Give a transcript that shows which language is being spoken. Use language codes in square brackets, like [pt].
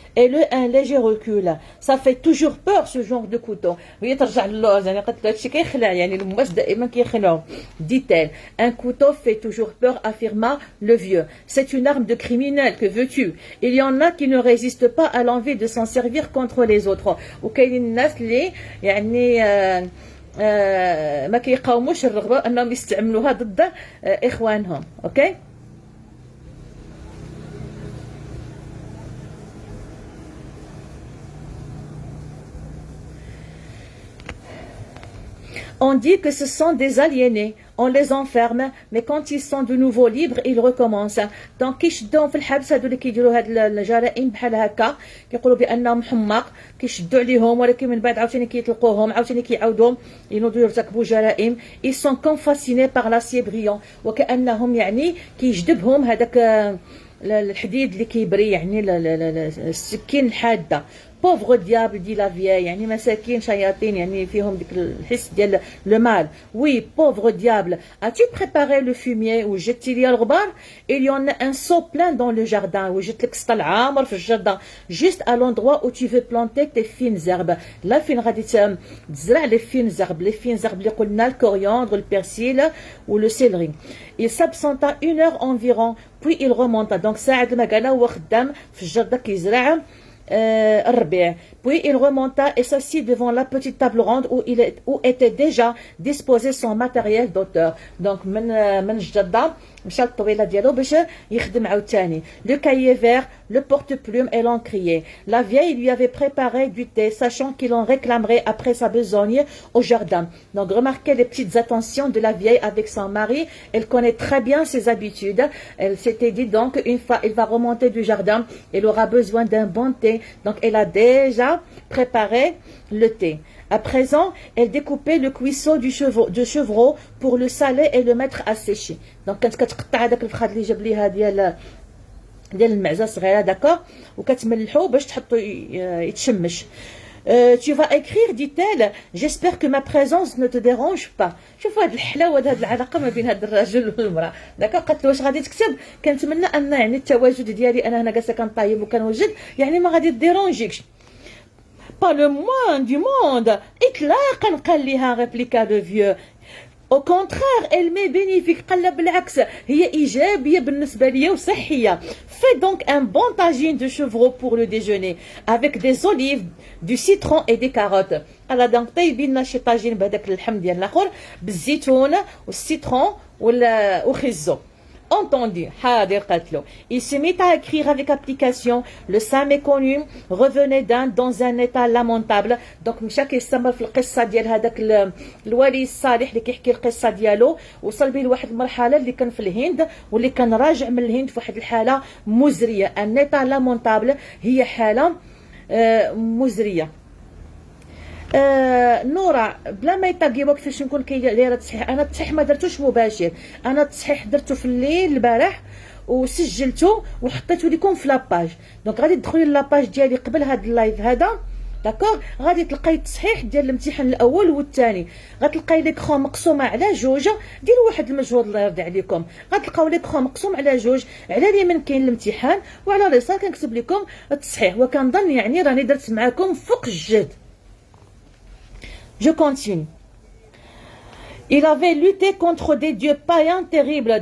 [fr] Et un léger recul. Ça fait toujours peur ce genre de couteau. [ar] وهي ترجع للوز يعني قالت له هادشي كيخلع يعني المواس دائما كيخلعوا. [fr] Dit-elle. Un couteau fait toujours peur, affirma le vieux. C'est une arme de criminel, que veux-tu? Il y en a qui ne résistent pas à l'envie de s'en servir contre les autres. [ar] وكاينين الناس اللي يعني ما كيقاوموش الرغبه انهم يستعملوها ضد اخوانهم. اوكي. [fr] On dit que ce sont des aliénés. On les enferme, mais quand ils sont de nouveau libres, ils recommencent. [ar] Donc كيشدوهم في الحبس هادو اللي كيديروا هاد الجرائم بحال هكا كيقولوا بانهم حماق كيشدوا عليهم ولكن من بعد عاوتاني كيطلقوهم عاوتاني كيعاودوا ينوضوا يرتكبوا جرائم. [fr] Ils sont comme fascinés par l'acier brillant [ar] وكأنهم يعني كيجذبهم هذاك الحديد اللي كيبري يعني السكين الحاده. [fr] Pauvre diable, dit la vieille. [ar] يعني مساكين شياطين يعني فيهم ديك الحس ديال [fr] le mal. Oui, pauvre diable. As-tu préparé le fumier ou jeté [ar] لي الغبار? [fr] Il y en a un seau plein dans le jardin. [ar] وجدت لك سطل عامر في الجردة. [fr] Juste à l'endroit où tu veux planter tes fines herbes. Là [ar] فين غادي تزرع [fr] les fines herbes. Les fines herbes [ar] اللي قلنا [fr] الكوريandre, le persil ou le céleri. Il s'absenta 1 heure environ. Puis il remonta. Donc [ar] ساعة ما قال هو خدام في الجردة كيزرع الربيع. [fr] Puis il remonta et s'assit devant la petite table ronde où était déjà disposé son matériel d'auteur. [ar] Donc من جدة مشى للطويلة ديالو باش يخدم عاوتاني. [fr] Le cahier vert, le porte-plume et l'encrier. La vieille lui avait préparé du thé, sachant qu'il en réclamerait après sa besogne au jardin. Donc remarquez les petites attentions de la vieille avec son mari. Elle connaît très bien ses habitudes. Elle s'était dit donc une fois il va remonter du jardin, il aura besoin d'un bon thé. Donc elle a déjà préparé le thé. À présent, elle découpait le cuisseau de chevreau pour le saler et le mettre à sécher. [ar] Donc كانت كتقطع هذاك الفخاد اللي جاب ليها ديال المعزه صغيره داكور وكتملحو باش تحطو يتشمش. [fr] Tu vas écrire, dit-elle. J'espère que ma présence ne te dérange pas. [ar] شوفوا هاد الحلاوه هاد العلاقه ما بين هاد الرجل والمراه داكوغ. قالت له واش غادي تكتب؟ كنتمنى ان يعني التواجد ديالي انا هنا جالسه كنطيب وكنوجد يعني ما غادي تديرونجيكش. [fr] Pas le moins du monde. [ar] إطلاقا قال لها [fr] répliqua le vieux. Au contraire, elle m'est bénéfique. [ar] قال لها بالعكس هي إيجابية بالنسبة ليا وصحية. [fr] Fais donc un bon tagine de chevreau pour le déjeuner avec des olives, du citron et des carottes. [ar] قال donc طيبي لنا شي طاجين بهذاك اللحم ديال الاخر بالزيتون والسيترون وخزو. [fr] Entendu, [ar] حاضر قالت له. [fr] Il se mit à écrire avec application. Le saint méconnu revenait d'Inde dans un état lamentable. [ar] Donc مشى كيستمر في القصه ديال هذاك الولي الصالح اللي كيحكي القصه ديالو. وصل به لواحد المرحله اللي كان في الهند واللي كان راجع من الهند في واحد الحاله مزريه. ان [fr] état lamentable [ar] هي حاله مزريه. نورا بلا ما يطاقي وقت فاش نكون دايره التصحيح. انا التصحيح ما درتوش مباشر، انا التصحيح درته في الليل البارح وسجلته وحطيته لكم في لاباج. دونك غادي تدخلي لاباج ديالي قبل هذا اللايف هذا داكوغ. غادي تلقاي التصحيح ديال الامتحان الاول والثاني. غتلقاي ليكرون مقسومه على جوج. ديروا واحد المجهود الله يرضي عليكم. غتلقاو ليكرون مقسوم على جوج. على اليمين كاين الامتحان وعلى اليسار كنكتب لكم التصحيح. وكنظن يعني راني درت معكم فوق الجهد. [fr] Je continue. Il avait lutté contre des dieux païens terribles.